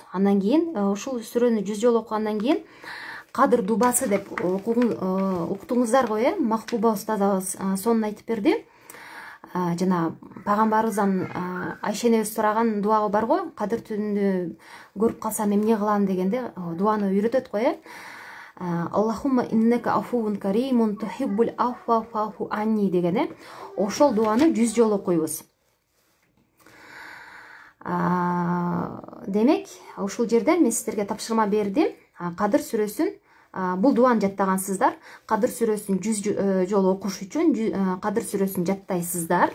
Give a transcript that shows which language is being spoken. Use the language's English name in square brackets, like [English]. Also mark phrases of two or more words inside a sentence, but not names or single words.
[Kyrgyz] Андан кийин ушул сүрөнү 100 жолу окугандан кийин Кадыр дубасы деп уктуңуздар го, Махбуба устазыбыз сонун айтып берди. Жана пайгамбарыбыздан Айшенебиз сураган дуа бар го, Кадыр түнүндө көрүп калсам эмне кылам дегенде дуаны үйрөтөт го. [Arabic] اللهم إنك عفو كريم تحب العفو فاعف عني [Kyrgyz] деген, ошол дуаны 100 жолу окуйбуз. Демек, ушул жерден мен сиздерге тапшырма бердим. Кадыр сүрөсүн, бул дуаны жаттагансыздар. Кадыр сүрөсүн 100 жолу окуш үчүн Кадыр сүрөсүн жаттайсыздар.